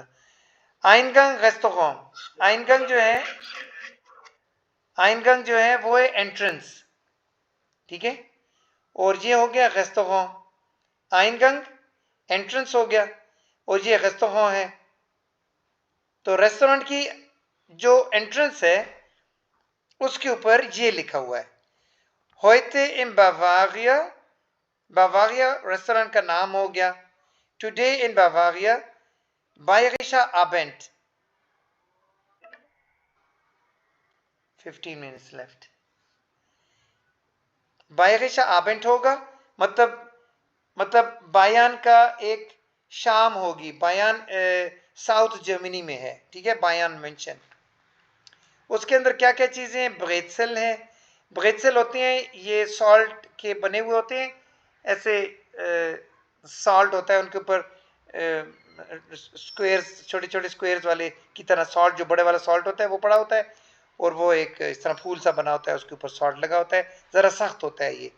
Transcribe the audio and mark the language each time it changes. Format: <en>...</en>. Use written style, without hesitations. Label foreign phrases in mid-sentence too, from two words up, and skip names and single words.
<hi>आइनगंग रेस्तोरें, आइनगंग जो है, आइनगंग जो है वो है एंट्रेंस, ठीक है, और ये हो गया रेस्तोरें। आइनगंग एंट्रेंस हो गया और ये रेस्तोरें है। तो रेस्टोरेंट की जो एंट्रेंस है उसके ऊपर ये लिखा हुआ है,</hi> <de>heute in Bavaria,</de> <hi>बावारिया रेस्टोरेंट का नाम हो गया।</hi> <en>Today in बावारिया,</en> <de>Bayerischer Abend,</de> <en>15 minutes left।</en> <de>Bayerischer Abend</de> <hi>होगा, मतलब बायान का एक शाम होगी। बायान साउथ जर्मनी में है, ठीक है, बायान मेंशन। उसके अंदर क्या क्या चीजें हैं? ब्रेटसेल है, ब्रेटसेल होते हैं ये सॉल्ट के बने हुए होते हैं, ऐसे सॉल्ट होता है उनके ऊपर, स्क्वायर्स, छोटे छोटे स्क्वायर्स वाले की तरह सॉल्ट, जो बड़े वाला सॉल्ट होता है वो पड़ा होता है, और वो एक इस तरह फूल सा बना होता है, उसके ऊपर सॉल्ट लगा होता है, ज़रा सख्त होता है ये।</hi>